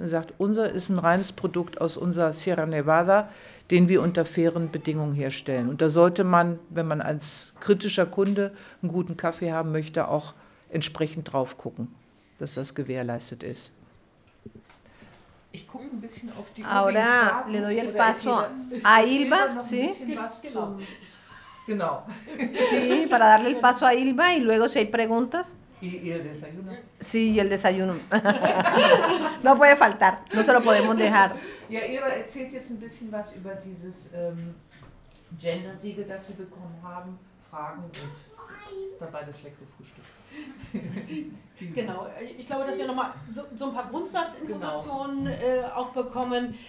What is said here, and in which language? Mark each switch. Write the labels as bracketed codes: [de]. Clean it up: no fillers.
[de] Und sagt, unser ist ein reines Produkt aus unserer Sierra Nevada, den wir unter fairen Bedingungen herstellen. Und da sollte man, wenn man als kritischer Kunde einen guten Kaffee haben möchte, auch entsprechend drauf gucken, dass das gewährleistet ist. Ich gucke ein bisschen auf die [es] Ahora le doy el paso a Ilva, ¿sí? [de] Genau. [es] Sí, para darle el paso a Ilva y luego si hay preguntas. ¿Y el desayuno? Sí, y el desayuno. No puede faltar, no se lo podemos dejar. [de] Ja, Ilva erzählt jetzt ein bisschen was über dieses Gender-Siegel, das sie bekommen haben, Fragen und dabei das leckere Frühstück. Genau, ich glaube, dass wir nochmal so ein paar Grundsatzinformationen auch bekommen.